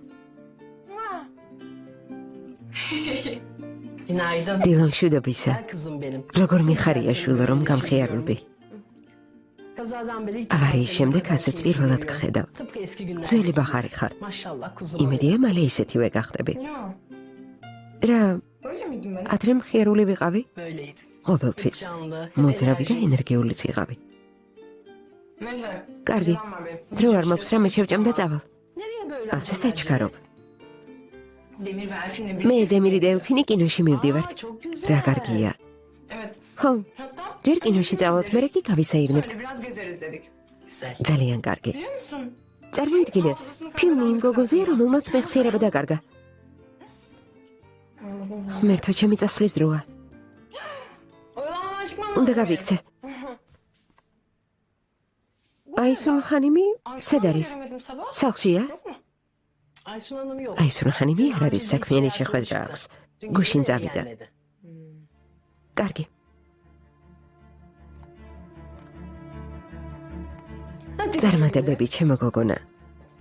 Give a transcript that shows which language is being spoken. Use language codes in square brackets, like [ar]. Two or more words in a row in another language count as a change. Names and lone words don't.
[tr] Günaydın. [ka] დილო შვიდობისა. [tr] Kızım benim. [ka] როგორ მიხარია შვილო, რომ გამხიარლდი. [tr] Kazadan beri ilk [ka] ავარიის [tr] defa [ka] შემდეგ [tr] seni [ka] ასეც [tr] bu kadar [ka] პირველად [tr] seviyorum. [ka] გხედავ. [tr] Tıpkı eski günler. [ka] ძველი ბახარი ხარ. [tr] Maşallah kuzum. [ka] იმედია, მალე ისეთივე გახდები. [tr] Ya [ka] რა, [tr] öyle miydim ben? [ka] ადრე მხიარული ვიყავი? [tr] Böyleydin. [ka] ყოველთვის. [tr] Canlı. [ka] მოძრავი და ენერგიულიც იყავი. [tr] Neyse. [ka] კარგი. [tr] Selam abi. [ka] დრო არ მაქვს, რამე შევჭამ და წავალ. [tr] Nereye böyle? [ka] ასე საჩქარობ. [tr] Demir ve Elfin'le [ka] მე [tr] birlikte. [ka] დემირი და ელფინი კინოში მივდივართ. [tr] Aa, çok güzel. [ka] რა კარგია. [tr] Evet. [ka] ხო, [tr] Hatta [ka] ჯერ კინოში წავალთ, მერე კი გავისაირნებთ. [tr] sonra biraz gezeriz dedik. Güzel. [ka] ძალიან კარგი. [tr] Biliyor musun? [ka] წარმოიდგინე, ფილმი იმ გოგოზია, რომელმაც მეხსიერება დაკარგა. ღმერთო, ჩემი წასვლის დროა. [tr] Oyalamadan çıkmam [ka] უნდა [tr] lazım. [ka] გავიქცე. აისუნ ხანიმი სად არის? [tr] Göremedim sabah. [ka] სახლშია? [tr] Yok mu? Aysun Hanım yok. [ka] აისუნ ხანიმი არ არის, საქმიანი შეხვედრა აქვს. [tr] Dün [ka] გუშინ [tr] gece de [ka] წავიდა. [tr] gelmedi. [ka] კარგი. წარმატებები, ჩემო გოგონა.